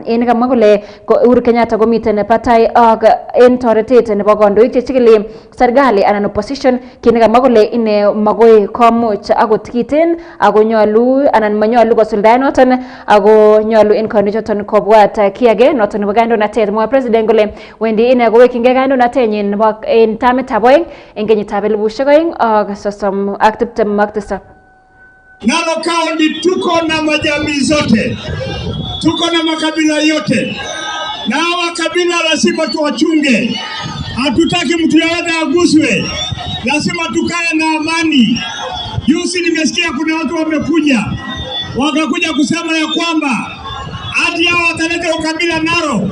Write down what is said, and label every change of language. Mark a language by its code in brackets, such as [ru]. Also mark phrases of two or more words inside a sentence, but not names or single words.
[kln] En kamwa kole Uhuru Kenyatta komiten batai ak en toretet nebo kandoik chechikili serikali anan opposition, kine kamwa kole ine magoi komuch akot kiten ako nyolu anan manyolu kosuldaen noton ako nyolu en kandoichoton kobwat kiage noton nebo kandoinatet. Mwa president kole wendi ine kowekyingei kandoinatenyin nebo en tamitab oeng en kenyitab 2027. [sw] Narok County tuko na majamii zote, tuko na makabila yote, na hawa kabila lazima tuwachunge. Hatutaki mtu yeyote aguswe, lazima tukae na amani. Juzi nimesikia kuna watu wamekuja wakakuja kusema ya kwamba hata ati hao wataleta ukabila Narok.